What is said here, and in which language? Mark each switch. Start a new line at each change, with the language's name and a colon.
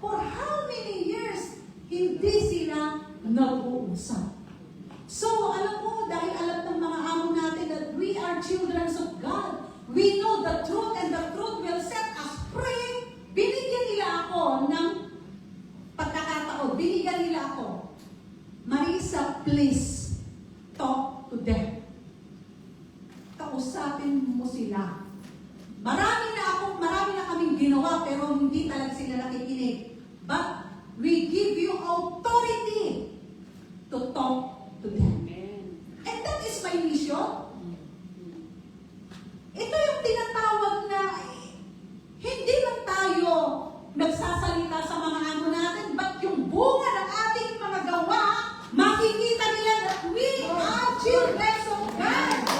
English: For how many years,
Filipino: hindi sila nag-uusap.
English: So,
Filipino: alam mo, dahil alam ng mga amo natin
English: that we are children of God, we know the truth and the truth will set us free.
Filipino: Binigyan nila ako ng pagkakataon. Binigyan nila ako.
English: Marisa, please, talk to them.
Filipino: Kausapin mo sila. Marami na kaming ginawa pero hindi talaga sila nakikinig.
English: But we give you authority to talk to them. And that is my mission.
Filipino: Ito yung tinatawag na hindi lang tayo nagsasalita sa mga amo natin, but yung bunga ng ating mga gawa, makikita nila
English: that we are children of God.